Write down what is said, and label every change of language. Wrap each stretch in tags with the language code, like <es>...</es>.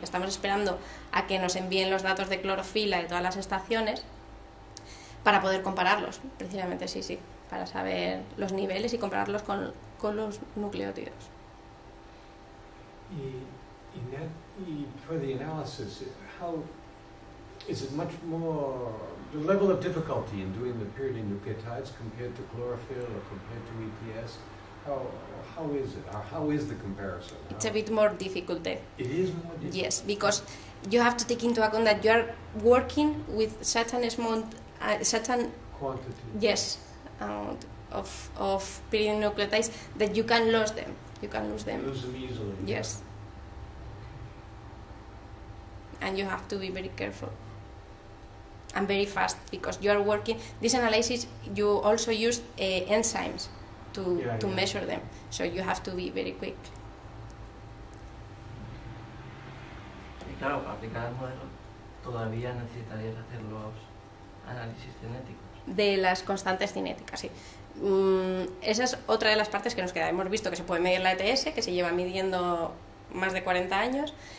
<es>Estamos esperando a que nos envíen los datos de clorofila de todas las estaciones para poder compararlos, precisamente, sí, para saber los niveles y compararlos con los nucleótidos.</es> <en>Y for the analysis, how is it much more the level of difficulty in doing the pyridonucleotides compared to chlorophyll or compared to EPS? How is it? How is the comparison? It's a bit more difficult. It is more difficult. Yes, because you have to take into account that you are working with such a small, Quantity. Yes, amount of pyridonucleotides that you can lose them. You can lose them. Lose them easily. Yes. And you have to be very careful and very fast, because you are working. This analysis, you also use enzymes, to measure them. So you have to be very quick.</en> <es>Y claro, para aplicar el modelo todavía necesitarías hacer los análisis cinéticos. De las constantes cinéticas, sí. Esa es otra de las partes que nos queda. Hemos visto que se puede medir la ETS, que se lleva midiendo más de 40 años.</es>